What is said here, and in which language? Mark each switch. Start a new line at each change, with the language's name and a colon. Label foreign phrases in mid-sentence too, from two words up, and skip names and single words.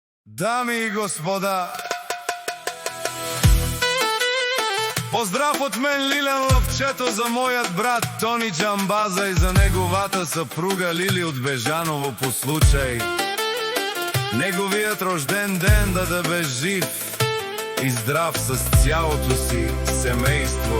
Macedonian: Дами и господа, поздрав од мен Лилен Ловчето за мојот брат Тони Джамбаза и за неговата сапруга Лили од Бежаново по случај неговиот рожден ден
Bulgarian: да бе жив и здрав с цялото си семејство.